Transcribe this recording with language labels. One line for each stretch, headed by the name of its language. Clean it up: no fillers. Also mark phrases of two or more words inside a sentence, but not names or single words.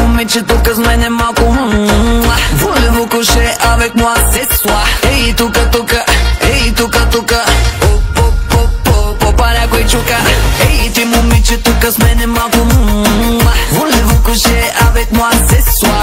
Bulgarian: момиче тука с мене малко
French: Voulez-vous coucher avec moi ce soir?
Bulgarian: Ей, тука, ей, тука Попа някой чука. Ей, ти момиче тука с мене малко
French: Voulez-vous coucher avec moi ce soir?